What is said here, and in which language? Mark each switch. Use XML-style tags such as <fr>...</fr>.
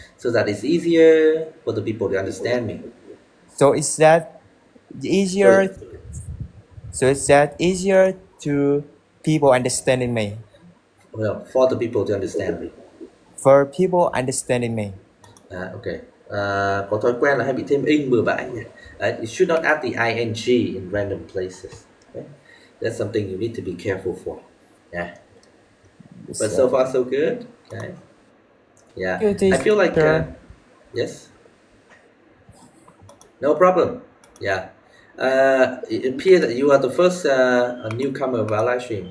<en>So that it's easier for the people to understand me. So is that easier? So is that easier to people understanding me? Well, for the people to understand me. For people understanding me. Okay.</en> <vi>Có thói quen là hay bị thêm ing bừa bãi nhỉ.</vi> <en>You should not add the ing in random places. Okay? That's something you need to be careful for. Yeah. But so far so good. Okay. Yeah. I feel like yes. No problem. Yeah. It appears that you are the first newcomer of our live stream.</en>